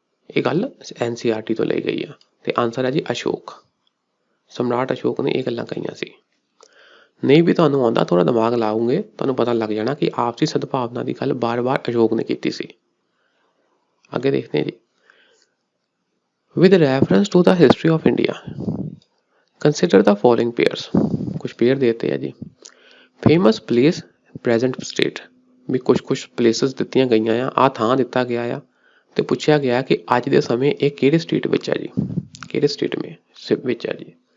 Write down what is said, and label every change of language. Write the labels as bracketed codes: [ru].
[pa] ਇਹ ਗੱਲ NCERT ਤੋਂ ਲਈ ਗਈ ਆ ਅਤੇ ਆਨਸਰ ਹੈ ਜੀ ਅਸ਼ੋਕ। ਸਮਰਾਟ ਅਸ਼ੋਕ ਨੇ ਇਹ ਗੱਲਾਂ ਕਹੀਆਂ ਸੀ। ਨਹੀਂ ਵੀ ਤੁਹਾਨੂੰ ਆਉਂਦਾ, ਥੋੜ੍ਹਾ ਦਿਮਾਗ ਲਾਓਗੇ ਤੁਹਾਨੂੰ ਪਤਾ ਲੱਗ ਜਾਣਾ ਕਿ ਆਪਸੀ ਸਦਭਾਵਨਾ ਦੀ ਗੱਲ ਬਾਰ-ਬਾਰ ਅਸ਼ੋਕ ਨੇ ਕੀਤੀ ਸੀ। ਅੱਗੇ ਦੇਖਦੇ ਹਾਂ ਜੀ। [en] With reference to the history of India, consider the following pairs। [pa] ਕੁਛ ਪੇਅਰ ਦੇਤੇ ਆ ਜੀ। ਫੇਮਸ ਪਲੇਸ ਪ੍ਰੈਜੈਂਟ ਸਟੇਟ, ਵੀ ਕੁਛ ਪਲੇਸਿਸ ਦਿੱਤੀਆਂ ਗਈਆਂ ਆ, ਆਹ ਥਾਂ ਦਿੱਤਾ ਗਿਆ ਆ ਅਤੇ ਪੁੱਛਿਆ ਗਿਆ ਕਿ ਅੱਜ ਦੇ ਸਮੇਂ ਇਹ ਕਿਹੜੇ ਸਟੇਟ ਵਿੱਚ ਆ ਜੀ, ਕਿਹੜੇ ਸਟੇਟ ਵਿੱਚ ਆ ਜੀ।